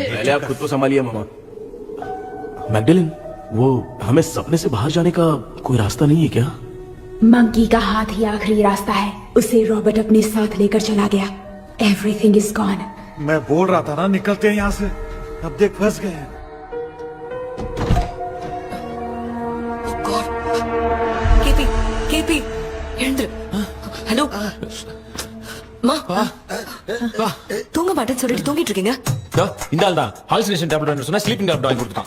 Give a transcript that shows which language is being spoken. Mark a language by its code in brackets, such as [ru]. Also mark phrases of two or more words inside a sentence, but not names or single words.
[hi] पहले आप खुद को संभालिए मामा. मैगडेलिन वो हमें सपने से बाहर जाने का कोई रास्ता नहीं है क्या? मंकी का हाथ ही आखिरी रास्ता है. उसे रॉबर्ट अपने साथ लेकर चला गया. [en] Everything is gone. [hi] मैं बोल रहा था ना निकलते हैं यहाँ से. अब देख फंस गए हैं. [ta] கேபி எழுந்துரு. ஹலோ மா தூங்க மாட்டேன்னு சொல்லிட்டு தூங்கிட்டு இருக்கீங்க. இந்த ஆள் தான் [en] hallucination tablet [ta] வேணும் சொன்னா [en] sleeping tablet [ta] வாங்கி கொடுத்தான்.